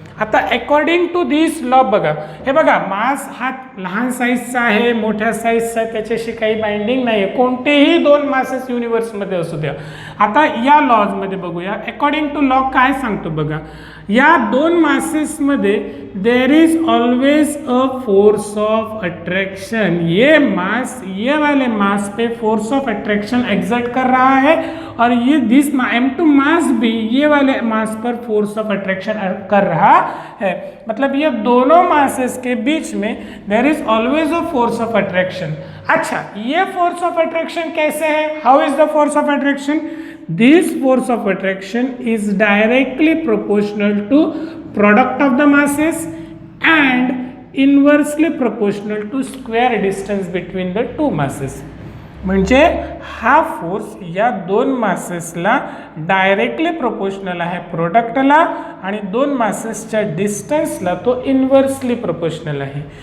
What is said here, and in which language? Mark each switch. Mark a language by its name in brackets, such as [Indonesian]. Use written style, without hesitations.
[Marathi] आता [English] according to this law [Marathi] बघा, हे बघा मास हा लहान साईजचा आहे, मोठ्या साईजचा, त्याच्याशी काही बाइंडिंग नाही आहे, कोणतेही दोन मासेस युनिवर्समध्ये असू द्या। आता या लॉजमध्ये बघूया, अकॉर्डिंग टू लॉ काय सांगतो बघा, या दोन मासेसमध्ये [English] There is always a force of attraction. [Hindi] ये मास ये वाले मास पे फोर्स ऑफ अट्रैक्शन एग्जर्ट कर रहा है, और ये दिस m2 मास भी ये वाले मास पर फोर्स ऑफ अट्रैक्शन कर रहा है। मतलब ये दोनों मासेस के बीच में there is always a force of attraction. अच्छा, ये फोर्स ऑफ अट्रैक्शन कैसे है? [English] How is the force of attraction? This force of attraction is directly proportional to product of the masses and inversely proportional to square distance between the two masses। [Marathi] म्हणजे हा force या दोन मासेसला directly proportional आहे प्रोडक्टला, आणि दोन मासेसच्या डिस्टन्सला तो इन्व्हर्सली प्रोपोर्शनल आहे।